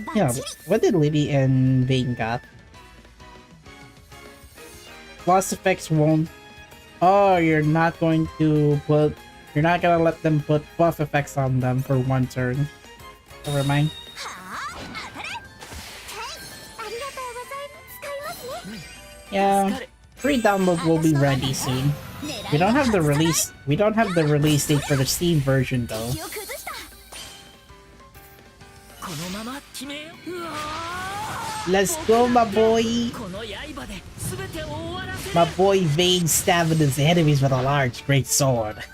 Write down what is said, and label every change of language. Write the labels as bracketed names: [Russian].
[English] Yeah, what did Libby and Vane got? Lost effects won't. Oh, you're not going to put. You're not gonna let them put buff effects on them for one turn. Never mind. [Japanese] はあ、当たれ。はい、ありがとうございます。使いますね。 [English] Yeah, free download will be ready soon. We don't have the release. We don't have the release date for the Steam version though. [Japanese] 気を崩した。このまま決めよう。うわ [English] Let's go, my boy. [Japanese] ーこの刃で全てを終わらせる。 [English] My boy Vane stabbing his enemies with a large, great sword.